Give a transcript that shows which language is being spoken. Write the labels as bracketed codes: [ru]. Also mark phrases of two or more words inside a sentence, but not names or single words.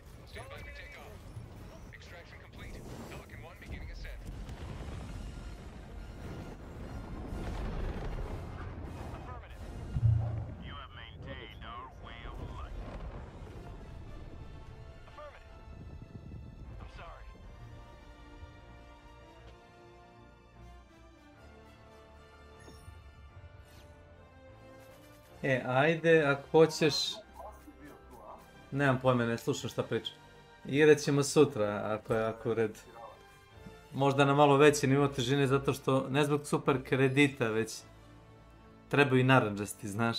[en] Stand by for takeoff. Extraction complete. Pelican 1 beginning ascent. Affirmative. You have maintained our way of life. Affirmative. I'm sorry. [bs] Ajde, ako hoćeš... Nemam pojma, ne slušam šta pričam. Igrat ćemo sutra, ako je u redu. Možda na malo veći nivo težine, zato što ne zbog super kredita, već trebaju i naranđasti, znaš.